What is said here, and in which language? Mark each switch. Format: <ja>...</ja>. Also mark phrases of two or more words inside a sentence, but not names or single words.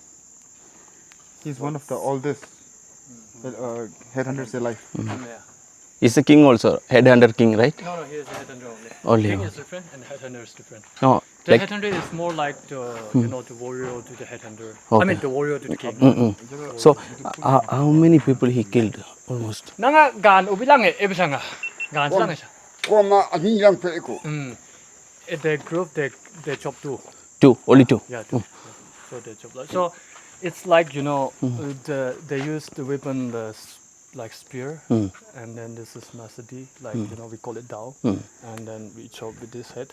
<en>He's one of the oldest headhunters alive. Yeah. Is the king also headhunter king, right? No, he is a headhunter only. Only. King is different and headhunter is different. No, The like headhunter is more like the the warrior to the headhunter. Okay. I mean the warrior to the king. so. How many people he killed? Almost.</en> <nbe>Nanga gan ubilang ebisanga. Gan lang siya. Koma anilang peko.</nbe> <en>The group they chop two. Two, only two. Yeah, two. So they chop like so. It's like they use the weapon like spear, and then this is masadi, like we call it dao, and then we chop with this head.</en>